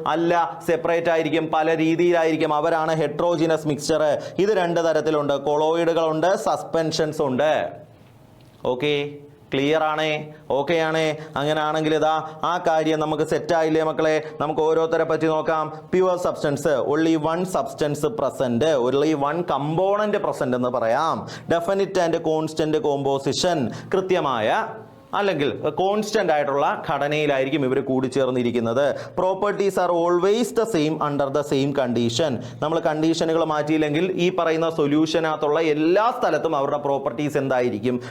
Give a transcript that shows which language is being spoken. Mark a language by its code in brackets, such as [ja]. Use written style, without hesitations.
[ml] അല്ല, സെപ്പറേറ്റ് ആയിരിക്കും, പല രീതിയിലായിരിക്കും. അവരാണ് ഹെട്രോജിനസ് മിക്സ്ചർ. ഇത് രണ്ട് തരത്തിലുണ്ട്, കൊളോയിഡുകളുണ്ട്, സസ്പെൻഷൻസ് ഉണ്ട്. ഓക്കെ, ക്ലിയർ ആണേ? ഓക്കെ ആണേ? അങ്ങനെ ആണെങ്കിൽ ഇതാ ആ കാര്യം നമുക്ക് സെറ്റ് ആയില്ലേ മക്കളെ? നമുക്ക് ഓരോരുത്തരെ പറ്റി നോക്കാം. [en] pure substance, only one substance present, only one component present [ml] എന്ന് പറയാം. [en] definite and constant composition, [ml] കൃത്യമായ അല്ലെങ്കിൽ കോൺസ്റ്റന്റ് ആയിട്ടുള്ള ഘടനയിലായിരിക്കും ഇവർ കൂടിച്ചേർന്നിരിക്കുന്നത്. [en] Properties are always the same under the same condition. [ml] നമ്മൾ കണ്ടീഷനുകൾ മാറ്റിയില്ലെങ്കിൽ ഈ പറയുന്ന സൊല്യൂഷനകത്തുള്ള എല്ലാ സ്ഥലത്തും അവരുടെ പ്രോപ്പർട്ടീസ് എന്തായിരിക്കും?